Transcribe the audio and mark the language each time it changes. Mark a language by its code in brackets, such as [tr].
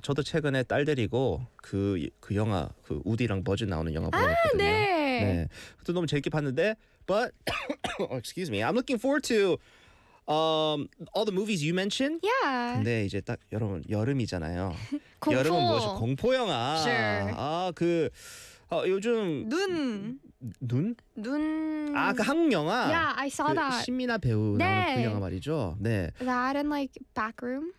[ko] 저도 최근에 딸 데리고 그 영화, 그 우디랑 버즈 나오는 영화 보았거든요. 아, 네. 네. 또 너무 재밌게 봤는데, [en] but, excuse me, I'm looking forward to all the movies you mentioned. Yeah. [ko] 근데 이제 딱 여러분 여름이잖아요. 공포. 여름은 무엇이 공포 영화. [en] Sure. [ko] 아 그 요즘 눈. 눈? 눈. 아 그 한국 영화. [en] Yeah, I saw that. [ko] 그 신민아 배우 네. 나오는 그 영화 말이죠. 네. [en] That and like Backroom.